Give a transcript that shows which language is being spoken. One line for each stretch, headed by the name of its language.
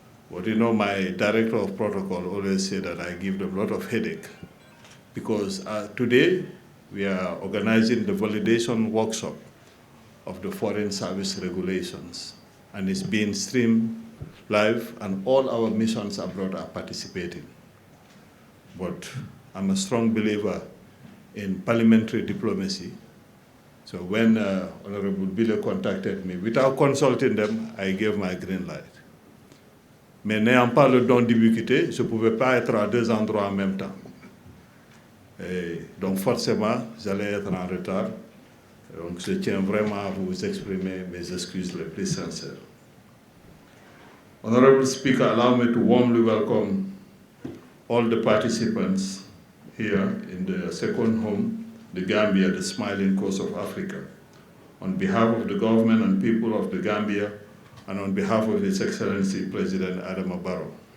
English: But you know, my director of protocol always say that I give them a lot of headache, because today we are organizing the validation workshop of the Foreign Service Regulations, and it's being streamed live, and all our missions abroad are participating. But I'm a strong believer in parliamentary diplomacy. So when Honorable Bille contacted me, without consulting them, I gave my green light.
French: Mais n'ayant pas le don d'ubiquité, je ne pouvais pas être à deux endroits en même temps. Et donc forcément, j'allais être en retard. Donc je tiens vraiment à vous exprimer mes excuses les plus sincères.
English: Honorable Speaker, allow me to warmly welcome all the participants here in the second home, the Gambia, the smiling coast of Africa. On behalf of the government and people of the Gambia, and on behalf of His Excellency President Adama Barrow.